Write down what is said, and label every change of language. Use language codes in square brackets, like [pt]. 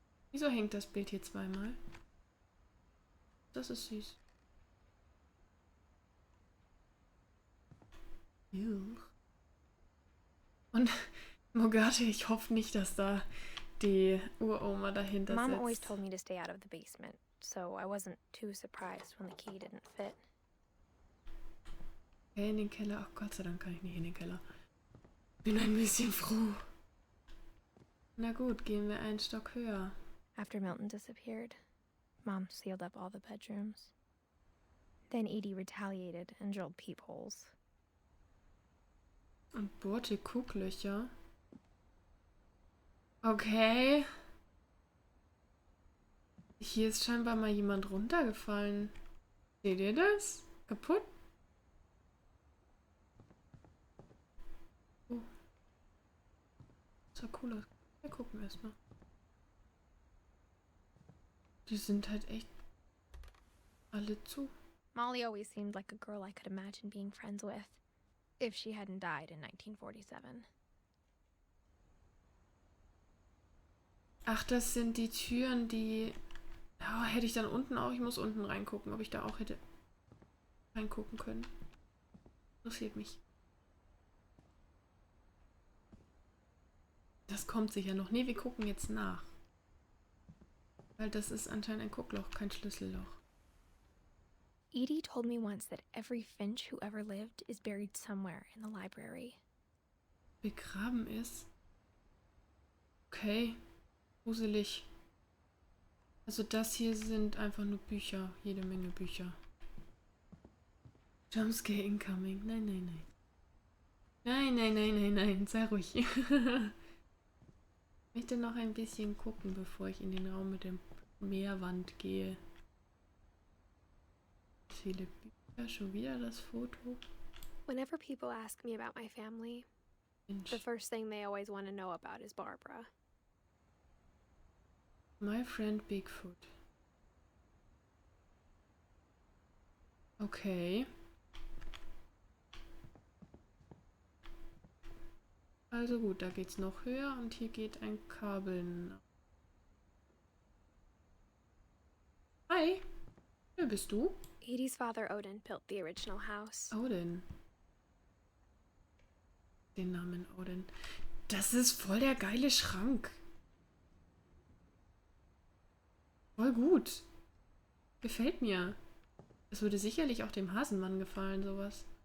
[de] Wieso hängt das Bild hier zweimal? Das ist süß. Juch. Und Mogate, ich hoffe nicht, dass da die Uroma dahinter [en] Mom always [de] sitzt. [en] told me to stay out of the basement, so I wasn't too surprised when the key didn't fit. [de] Okay, in den Keller. Ach Gott sei Dank kann ich nicht in den Keller. Bin ein bisschen froh. Na gut, gehen wir einen Stock höher. [en] After Milton disappeared, Mom sealed up all the bedrooms. Then Edie retaliated and drilled peepholes. [de] Und bohrte Gucklöcher. Okay. Hier ist scheinbar mal jemand runtergefallen. Seht ihr das? Kaputt? Oh. sah cool aus. Wir gucken erstmal. Die sind halt echt alle zu. [en] Molly always seemed like a girl I could imagine being friends with, if she hadn't died in 1947. [de] Ach, das sind die Türen, die... Ja, hätte ich dann unten auch... Ich muss unten reingucken, ob ich da auch hätte reingucken können. Interessiert mich. Das kommt sicher noch. Nee, wir gucken jetzt nach. Weil das ist anscheinend ein Guckloch, kein Schlüsselloch. [en] Edie told me once that every Finch who ever lived is buried somewhere in the library. [de] Begraben ist? Okay. Gruselig. Also das hier sind einfach nur Bücher. Jede Menge Bücher. [en] Jumpscare incoming. [de] Nein, nein, nein. Nein, nein, nein, nein, nein. Sei ruhig. Ich möchte noch ein bisschen gucken, bevor ich in den Raum mit dem Meerwand gehe. Viele Bücher. Schon wieder das Foto. [en] Whenever people ask me about my family, [de] Mensch. [en] the first thing they always want to know about is Barbara. My friend Bigfoot. Okay. [de] Also gut, da geht's noch höher und hier geht ein Kabel nach. Hi, wer bist du? [en] Edie's father Odin built the original house. [de] Odin. Den Namen Odin. Das ist voll der geile Schrank. Voll gut. Gefällt mir. Das würde sicherlich auch dem Hasenmann gefallen, sowas.